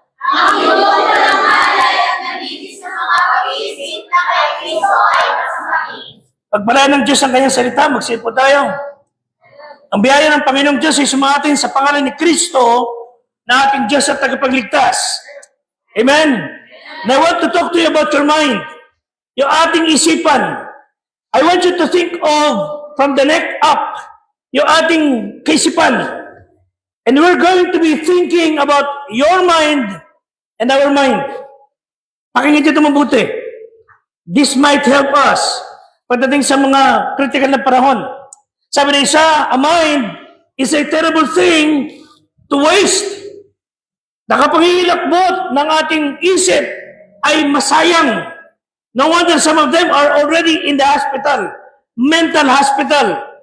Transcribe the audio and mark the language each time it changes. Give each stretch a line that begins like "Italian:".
Filipino: Ang iyong walang malay at nalinis sa mga pag-iisip na kay Kristo ay masamahin. Pagpalain ng Diyos ang kanyang salita, magsipo tayo. Ang biyaya ng Panginoong Diyos ay sumatin sa pangalan ni Kristo na ating Diyos at tagapagligtas. Amen?
English: And I want to talk to you about your mind. Yung ating isipan. I want you to think of from the neck up, yung ating kaisipan. And we're going to be thinking about your mind and our mind.
Filipino: Pakinggan nyo ito mabuti. This might help us pagdating sa mga critical na panahon.
English: Sabi na isa, a mind is a terrible thing to waste.
Filipino: Nakapangilakbot ng ating isip ay masayang.
English: No wonder some of them are already in the hospital, mental hospital.